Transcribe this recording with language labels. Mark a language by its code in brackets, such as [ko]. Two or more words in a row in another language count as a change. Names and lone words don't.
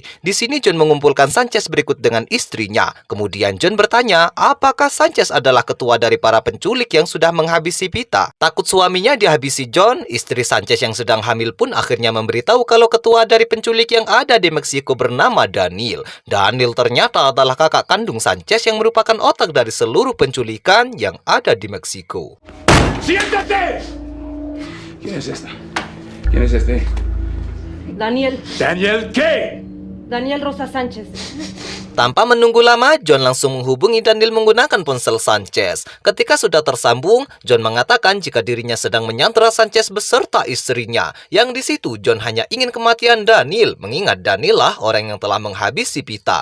[id] Di sini John mengumpulkan Sanchez berikut dengan istrinya. Kemudian John bertanya, apakah Sanchez adalah ketua dari para penculik yang sudah menghabisi Pita? Takut suaminya dihabisi John, istri Sanchez yang sedang hamil pun akhirnya memberitahu kalau ketua dari penculik yang ada di Meksiko bernama Daniel. Daniel ternyata adalah kakak kandung Sanchez yang merupakan otak dari seluruh penculikan yang ada di Meksiko. [es] ¡Siéntate! ¿Quién es esta? ¿Quién es este? Daniel. ¿Daniel qué? Daniel Rosa Sánchez. [id] Tanpa menunggu lama, John langsung menghubungi Daniel menggunakan ponsel Sanchez. Ketika sudah tersambung, John mengatakan jika dirinya sedang menyandra Sanchez beserta istrinya. Yang di situ, John hanya ingin kematian Daniel, mengingat Daniel lah orang yang telah menghabisi Pita.